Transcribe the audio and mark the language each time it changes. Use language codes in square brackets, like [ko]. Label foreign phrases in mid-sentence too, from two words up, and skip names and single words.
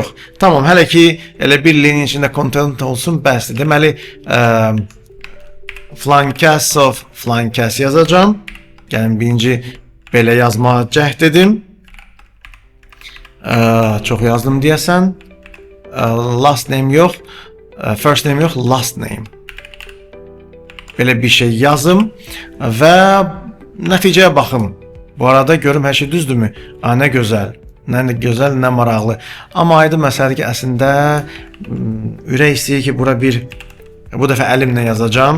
[az] Tamam, hələ ki elə birliyinin içində content olsun bəsdir. Deməli, flankəs yazacağam. Gəlin birinci belə yazmağa cəhd edim. Çox yazdım deyəsən. [en] Last name [az] yox. [en] First name [az] yox, [en] last name. [az] Belə bir şey yazım və nəticəyə baxım. Bu arada görüm hər şey düzdürmü? Nə gözəl. Nə gözəl, nə maraqlı. Amma aydın məsələdir ki, əslində ürək istəyir ki, bura bu dəfə əlimlə yazacağam.